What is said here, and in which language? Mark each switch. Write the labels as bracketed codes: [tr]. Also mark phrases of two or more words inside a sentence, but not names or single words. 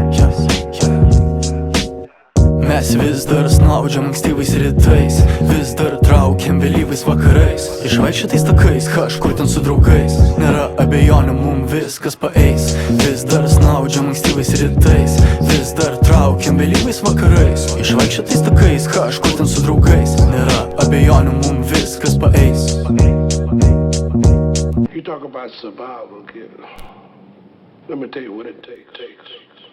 [lt] Mes vis dar snaudžiam ankstyvais rytais, vis dar traukiam vėlyvais vakarais, išvaikščiotais takais, kažkur ten su draugais, nėra abejonių, mum viskas paeis, vis dar snaudžiam ankstyvais rytais, vis dar traukiam vėlyvais vakarais, išvaikščiotais takais, kažkur ten su draugais, nėra abejonių, mum viskas paeis. [en] You talk about survival, kid. Let me tell you what it takes.